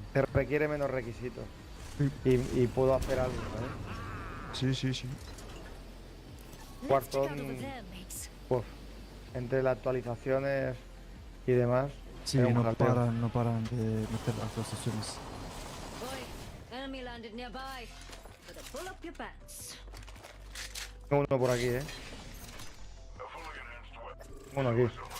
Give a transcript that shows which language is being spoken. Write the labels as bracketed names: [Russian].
[Spanish] te requiere menos requisitos. Y puedo hacer algo, ¿sabes? Sí. Warzone, pues, entre las actualizaciones y demás. Sí, es un no jaleo. paran de meter actualizaciones. [English] Boy, enemy landed nearby. Better pull up your pants. [Spanish] Tengo uno por aquí, Uno aquí.